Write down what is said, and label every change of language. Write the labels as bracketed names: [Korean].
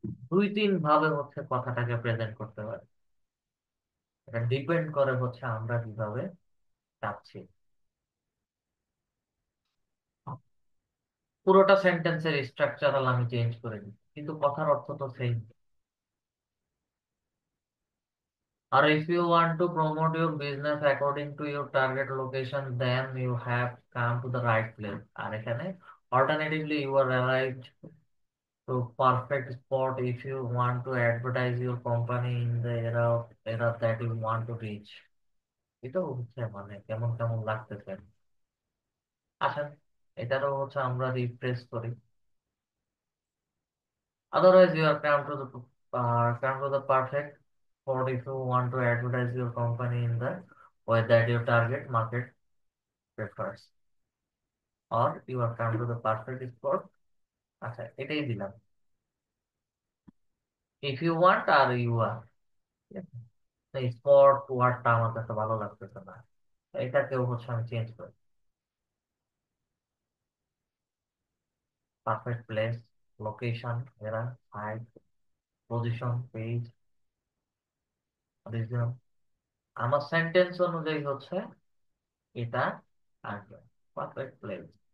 [Bangla] দুই তিন ভাবে হচ্ছে কথাটাকে প্রেজেন্ট করতে পারি, এটা ডিপেন্ড করে হচ্ছে আমরা কিভাবে চাচ্ছি। পুরোটা সেন্টেন্সের স্ট্রাকচারাল আমি চেঞ্জ করে দিই, কিন্তু কথার অর্থ তো same. আর [English] if you want to promote your business according to your target location, then you have come to the right place. [Bangla] আর এখানে [English] alternatively you are arrived to perfect spot if you want to advertise your company in the era that you want to reach. [Bangla] এটাও হচ্ছে মানে কেমন কেমন লাগতেছে। আসেন এটারও হচ্ছে আমরা রিফ্রেশ করি। [English] Otherwise, you are come to the perfect spot if you want to advertise your company in the way that your target market prefers. Or you are come to the perfect spot. [Bangla] আচ্ছা, এটাই দিলাম। [English] If you want [Bangla] আর [English] you are, [Bangla] spot ওয়ার্ডটা আমার কাছে ভালো লাগতেছে না, এটাকেও হচ্ছে আমি চেঞ্জ করি। পারফেক্ট প্লেস, লোকেশন, এরা, হাইট, পজিশন, পেজ, রিজন, আমার সেন্টেন্স অনুযায়ী হচ্ছে এটা আসবে। Perfect place.